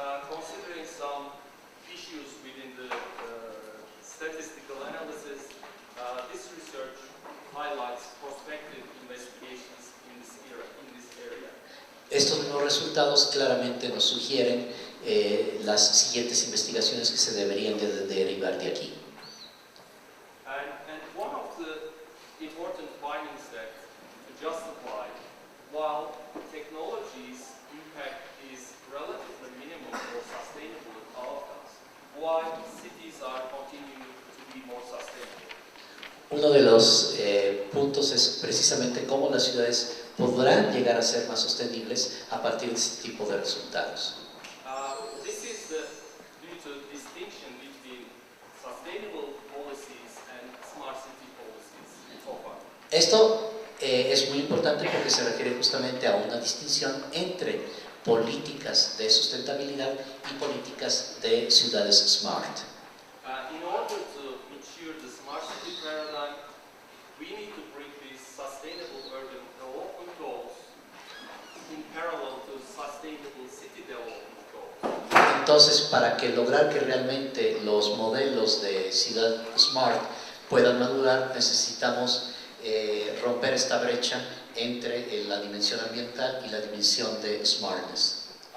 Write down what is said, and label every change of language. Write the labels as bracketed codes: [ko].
[en] Considering some issues within the statistical analysis, this research highlights prospective investigations in this area. [es] Estos mismos resultados claramente nos sugieren las siguientes investigaciones que se deberían de derivar de aquí. [en] And one of the important findings that justify while technology's impact is relatively minimum for sustainable outcomes, why cities are continuing to be more sustainable. [es] Uno de los puntos es precisamente cómo las ciudades podrán llegar a ser más sostenibles a partir de este tipo de resultados. [en] This is due to distinction between sustainable policies and smart city policies so far. [es] Esto es muy importante porque se refiere justamente a una distinción entre políticas de sustentabilidad y políticas de ciudades smart. [en] In order to ensure the smart city paradigm, we need to bring these sustainable urban development goals in parallel to sustainable city development goals. [es] Entonces, para que lograr que realmente los modelos de ciudad smart puedan madurar, necesitamos romper esta brecha entre la dimensión ambiental y la dimensión de smartness.